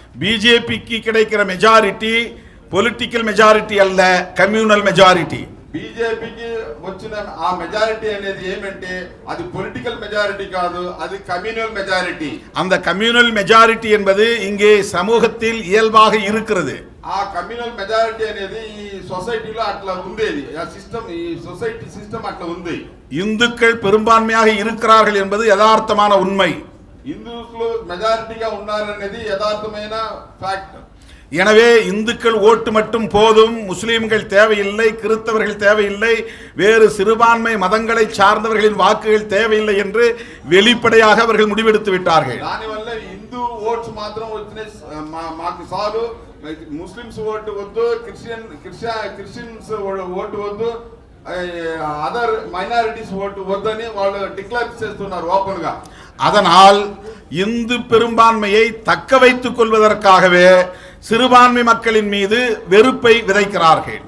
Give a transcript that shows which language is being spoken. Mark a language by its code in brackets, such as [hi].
[ta] బీజేపీకి கிடைக்கிற majority political majority அல்ல, கம்யூனல் மெஜாரிட்டி. [te] బీజేపీకి వచ్చిన ఆ మెజారిటీ అనేది ఏమంటే అది పొలిటికల్ మెజారిటీ కాదు, అది కమ్యూనల్ మెజారిటీ. [ta] அந்த கம்யூனல் மெஜாரிட்டி என்பது இங்கே சமூகத்தில் இயல்பாக இருக்கிறது. [te] ఆ కమ్యూనల్ మెజారిటీ అనేది ఈ సొసైటీలో అట్లా ఉండేది. ఆ సిస్టమ్, ఈ సొసైటీ సిస్టమ్ అట్లా ఉంది. [ta] இந்துக்கள் பெரும்பான்மையாக இருக்கிறார்கள் என்பது யதார்த்தமான உண்மை. [te] హిందువులు మెజారిటీగా ఉన్నారనేది యథార్థమైన ఫ్యాక్ట్. [ta] எனவே இந்துக்கள் ஓட்டு மட்டும் போதும், முஸ்லீம்கள் தேவையில்லை, கிறிஸ்தவர்கள் தேவையில்லை, வேறு சிறுபான்மை மதங்களை சார்ந்தவர்களின் வாக்குகள் தேவையில்லை என்று வெளிப்படையாக அவர்கள் முடிவெடுத்து விட்டார்கள். [te] దానివల్ల హిందూ ఓట్స్ మాత్రం వచ్చినాయి, మాకు చాలు, ముస్లిమ్స్ ఓటు వద్దు, క్రిస్టియన్స్ ఓటు వద్దు, అదర్ మైనారిటీస్ ఓటు వద్దని వాళ్ళు డిక్లేర్ చేస్తున్నారు ఓపెన్ గా. [ta] அதனால் இந்து பெரும்பான்மையை தக்க வைத்துக் கொள்வதற்காகவே சிறுபான்மை மக்களின் மீது வெறுப்பை விதைக்கிறார்கள்.